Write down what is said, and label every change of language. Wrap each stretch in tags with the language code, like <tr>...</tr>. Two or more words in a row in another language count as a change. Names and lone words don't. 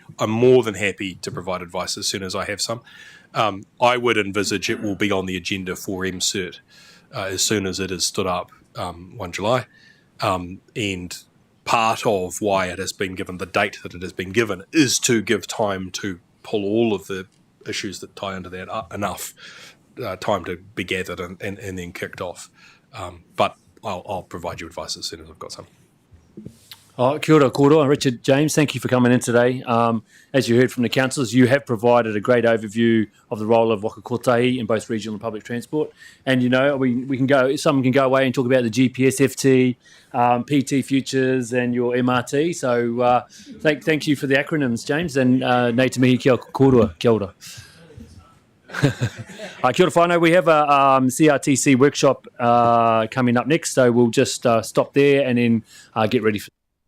<en>I'm more than happy to provide advice as soon as I have some. I would envisage it will be on the agenda for MCERT as soon as it is stood up 1 July, and part of why it has been given the date that it has been given is to give time to pull all of the issues that tie into that up enough. Time to be gathered and then kicked off. But I'll provide you advice as soon as I've got some.</en> <mi>Kia ora koroa.</mi> <en>Richard, James, thank you for coming in today. As you heard from the councillors, you have provided a great overview of the role of waka kotahi in both regional and public transport. And, you know, we can go, someone can go away and talk about the GPS, FT, PT futures and your MRT. So thank you for the acronyms, James, and</en> <mi>nei te mihi kia koroa. Kia ora. Kia ora whānau.</mi> <en>We have a CRTC workshop coming up next, so we'll just stop there and then get ready for</en>